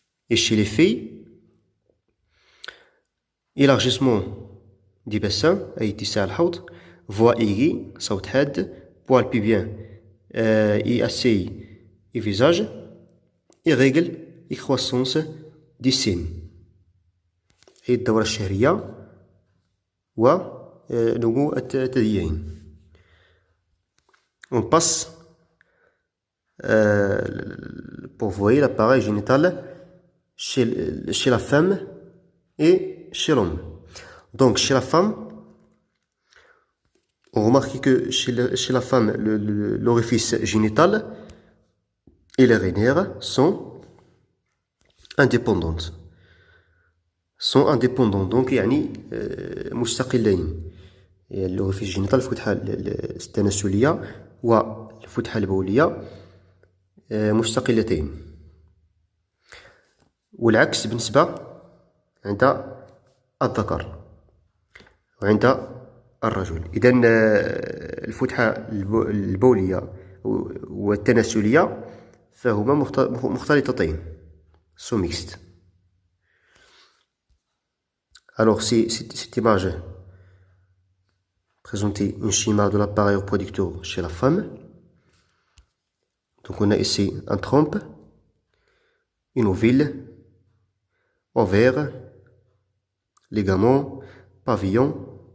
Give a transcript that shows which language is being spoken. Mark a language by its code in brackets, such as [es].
[fr] Et chez les filles, élargissement des bassins, [ar] أي اتساع الحوض, [fr] voix aiguë, [ar] صوت حاد, [fr] poils pubiens et visage, et règle et croissance des seins. [ar] هي الدورة الشهرية ونمو الثديين. [fr] On passe pour voir l'appareil génital chez la femme et chez l'homme. Donc chez la femme, on remarque que chez la femme, l'orifice génital et les rénières sont indépendantes. [ar] Donc يعني مستقلين. الأوريفيس جينيتال الفتحة التناسلية والفتحة البولية مستقلتين. والعكس بالنسبة عند الذكر وعند الرجل. إذن الفتحة البولية والتناسلية فهما مختلطتين, [fr] sont mixtes. Alors cette image présente un schéma de l'appareil reproducteur chez la femme. Donc on a ici un trompe, une ovule, ovaire, ligament, pavillon.